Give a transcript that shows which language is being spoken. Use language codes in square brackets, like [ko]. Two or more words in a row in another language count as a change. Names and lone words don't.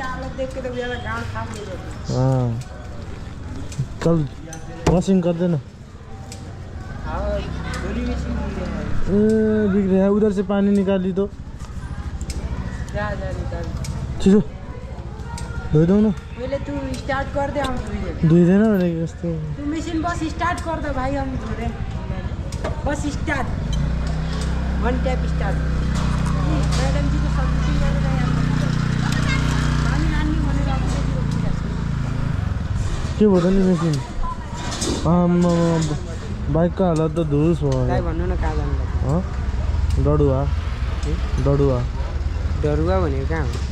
[hi] हाँ चल वॉशिंग कर देना बिगड़े है उधर से पानी निकाली तो ठीक है धो दो ना पहले तू स्टार्ट कर दे हम [ne] धोइदैन भने कस्तो [hi] तू मशीन बस स्टार्ट कर दे भाई हम धो रहे बस स्टार्ट वन टैप स्टार्ट मैडम जी को सर्विसिंग कर रहे हैं [ne] पानी नानी भनेर के भयो नि मेसिन बाइकको हालत त धुस भयो काय भन्नु न कहाँ जानु डडुवा डरुवा भनेको कहाँ हो